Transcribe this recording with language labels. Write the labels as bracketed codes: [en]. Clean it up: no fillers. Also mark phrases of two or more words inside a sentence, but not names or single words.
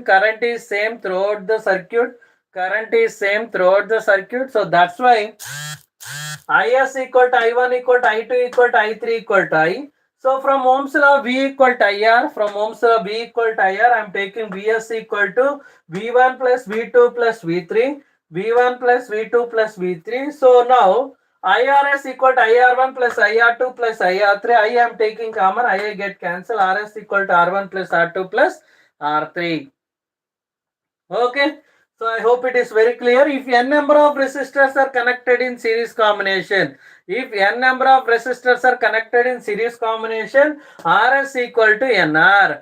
[en] Current is same throughout the circuit. Current is same throughout the circuit. So that's why Is equal to I1 equal to I2 equal to I3 equal to I. So from Ohm's law V equal to IR, from Ohm's law V equal to IR, I am taking Vs equal to V1 plus V2 plus V3, V1 plus V2 plus V3. So now IRS equal to IR1 plus IR2 plus IR3. I am taking common, I get cancelled. RS equal to R1 plus R2 plus R3. Okay. So I hope it is very clear. If n number of resistors are connected in series combination, if n number of resistors are connected in series combination, Rs equal to Nr.